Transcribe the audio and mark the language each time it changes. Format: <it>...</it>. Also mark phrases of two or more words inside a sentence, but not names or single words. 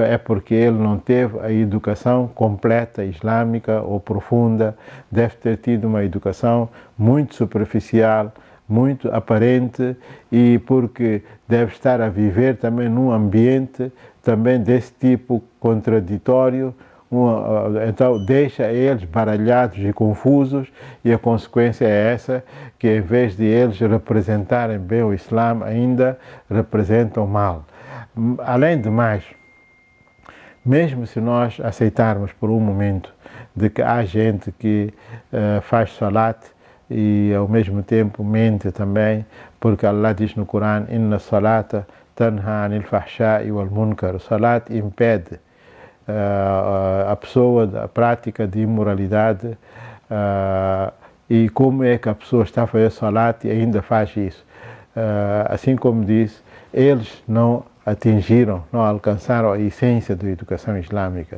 <pt>é porque ele não teve a educação completa islâmica ou profunda, deve ter tido uma educação muito superficial, muito aparente, e porque deve estar a viver também num ambiente também desse tipo contraditório, então deixa eles baralhados e confusos, e a consequência é essa, que em vez de eles representarem bem o Islã, ainda representam mal. Além de mais, mesmo se nós aceitarmos por um momento de que há gente que faz salat e ao mesmo tempo mente também, porque Allah diz no Corão:</pt> <ar>إن الصلاة تنهى عن الفحشاء والمنكر.</ar> <pt>O salat impede a pessoa da prática de imoralidade, e como é que a pessoa está a fazer salat e ainda faz isso? Assim como diz, eles não atingiram, não alcançaram a essência da educação islâmica.</pt>